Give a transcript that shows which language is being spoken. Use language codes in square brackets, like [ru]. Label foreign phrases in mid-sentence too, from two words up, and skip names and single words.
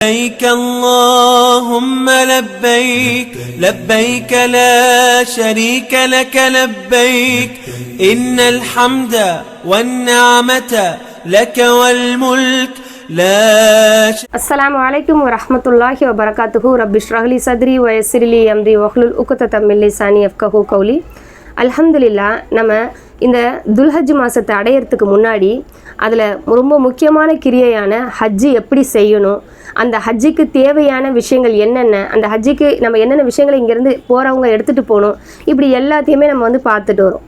[ar] لبيك اللهم لبيك لبيك لا شريك لك لبيك إن الحمد والنعمة لك والملك لا السلام عليكم ورحمة الله وبركاته رب اشرح لي صدري ويسر لي أمري واحلل عقدة من لساني يفقهوا قولي அல்ஹம்துலில்லாஹ். [ta] நம்ம இந்த துல்ஹஜ் மாதத்தை அடையிறதுக்கு முன்னாடி அதில் ரொம்ப முக்கியமான கிரியையான ஹஜ்ஜு எப்படி செய்யணும், அந்த ஹஜ்ஜுக்கு தேவையான விஷயங்கள் என்னென்ன, அந்த ஹஜ்ஜுக்கு நம்ம என்னென்ன விஷயங்களை இங்கேருந்து போகிறவங்க எடுத்துகிட்டு போகணும், இப்படி எல்லாத்தையுமே நம்ம பார்த்துட்டு வரோம்.